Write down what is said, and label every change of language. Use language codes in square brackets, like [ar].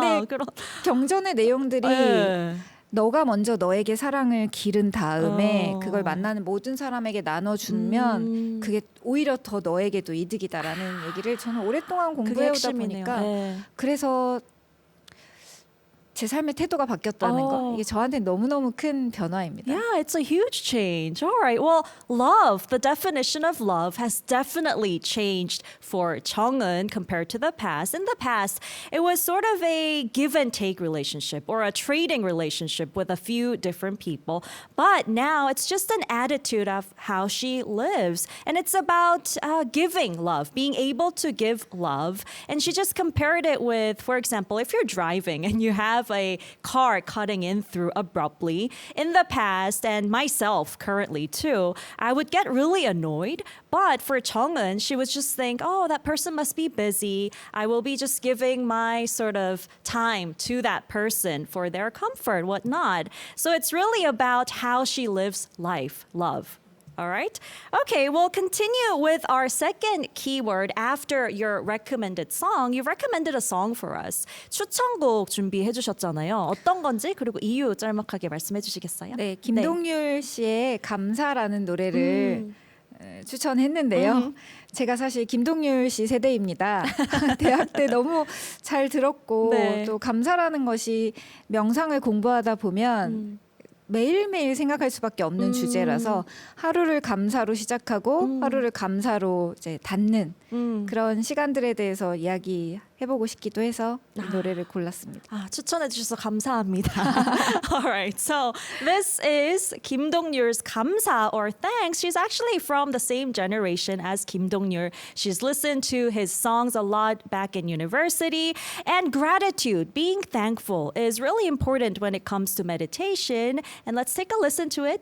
[ko] 근데 경전의 내용들이 너가 먼저 너에게 사랑을 기른 다음에 그걸 만나는 모든 사람에게 나눠주면 그게 오히려 더 너에게도 이득이다라는 얘기를 저는 오랫동안 공부해오다 보니까 그래서 제 삶의 태도가 바뀌었다는 거 이게 저한테 너무너무 큰 변화입니다. [en] Yeah, it's a huge change. All right. Well, love, the definition of love has definitely changed for Chong-eun compared to the past. In the past, it was sort of a give and take relationship or a trading relationship with a few different people. But now it's just an attitude of how she lives. And it's about giving love, being able to give love. And she just compared it with, for example, if you're driving and you have a car cutting in through abruptly. In the past, and myself currently too, I would get really annoyed. But for Chong-eun, she would just think, oh, that person must be busy. I will be just giving my sort of time to that person for their comfort, whatnot. So it's really about how she lives life, love. All right. Okay, we'll continue with our second keyword after your recommended song. You recommended a song for us. [ko] 추천곡 준비해 주셨잖아요. 어떤 건지 그리고 이유 짤막하게 말씀해 주시겠어요? 네, 김동률 씨의 감사라는 노래를 추천했는데요. 제가 사실 김동률 씨 세대입니다. 대학 때 너무 잘 들었고 또 감사라는 것이 명상을 공부하다 보면 매일매일 생각할 수밖에 없는 주제라서 하루를 감사로 시작하고 하루를 감사로 이제 닫는 그런 시간들에 대해서 이야기해보고 싶기도 해서 이 노래를 골랐습니다. 추천해 주셔서 감사합니다. [en] Alright, so this is Kim Dong-ryul's 감사 or thanks. She's actually from the same generation as Kim Dong-ryul. She's listened to his songs a lot back in university. And gratitude, being thankful, is really important when it comes to meditation. And let's take a listen to it.